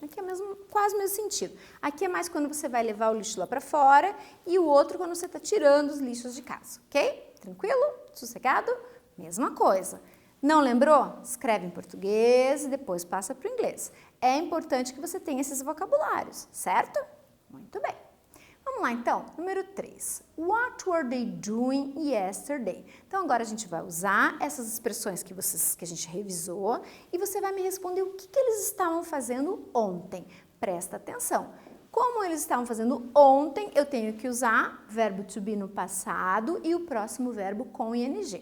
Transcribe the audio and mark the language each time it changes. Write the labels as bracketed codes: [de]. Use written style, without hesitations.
[pt] Aqui é quase o mesmo sentido. Aqui é mais quando você vai levar o lixo lá para fora e o outro quando você está tirando os lixos de casa, ok? Tranquilo? Sossegado? Mesma coisa. Não lembrou? Escreve em português e depois passa para o inglês. É importante que você tenha esses vocabulários, certo? Muito bem. Vamos lá então, número 3. [en] What were they doing yesterday? [pt] Então agora a gente vai usar essas expressões que a gente revisou e você vai me responder o que eles estavam fazendo ontem. Presta atenção. Como eles estavam fazendo ontem, eu tenho que usar verbo to be no passado e o próximo verbo com ing.